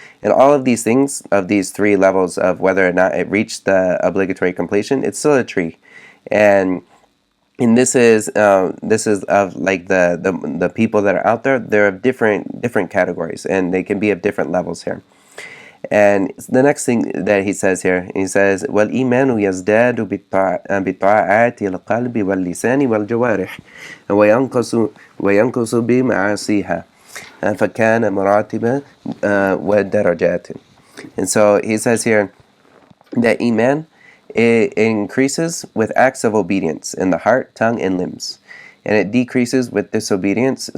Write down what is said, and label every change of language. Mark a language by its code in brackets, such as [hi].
[en] And all of these things, of these three levels of whether or not it reached the obligatory completion, it's still a tree. And this is of like the people that are out there. They're of different categories, and they can be of different levels here. And the next thing that he says [ar] here, he says, وَالْإِيمَانُ يَزْدَادُ بِالطَّاعَاتِ الْقَلْبِ وَاللِّسَانِ وَالْجَوَارِحِ وَيَنْقُصُ بِمَعَاصِيهَا فَكَانَ مَرَاتِبَ وَدَرَجَاتٍ. [en] And so he says here that Iman, it increases with acts of obedience in the heart, tongue, and limbs, and it decreases with disobedience.